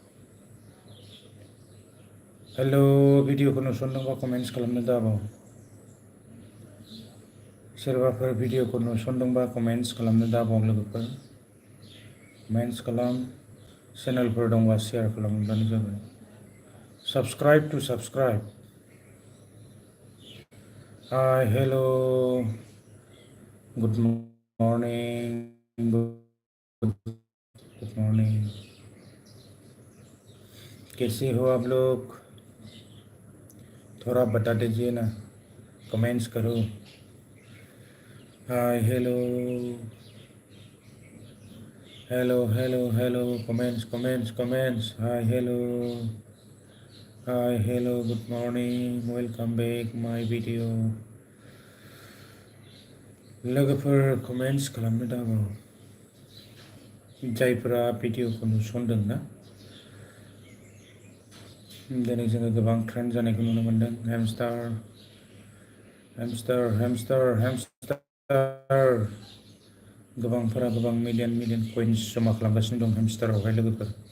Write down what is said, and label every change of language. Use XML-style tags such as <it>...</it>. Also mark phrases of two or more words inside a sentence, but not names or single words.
<brx>हेलो भिडिअखौ नुसनदोंबा कमेन्ट्स खालामनो दाबाव सोरबाफोर भिडिअखौ नुसनदोंबा कमेन्ट्स खालामनो दाबाव लोगोफोर कमेन्ट्स खालाम चेनेलफोर दंबा शेयार खालामब्लानो जाबाय</brx> <en>subscribe hi hello good morning</en> <hi>कैसे हो आप लोग थोड़ा बता दीजिए ना कमेंट्स करो</hi> <en>hi hello comments hi hello good morning welcome back my video</en> <brx>लोगोफोर कमेंट्स खालामनो दाबाव जायफोरा भिडिअखौ नुसनदों ना दिनै जोङो गोबां ट्रेन्ड जानायखौ नुनो मोन्दों। हेमस्टार गोबांफोरा गोबां मिलियन कइन्स जमा खालामगासिनो दं हेमस्टारावहाय लोगोफोर।</brx>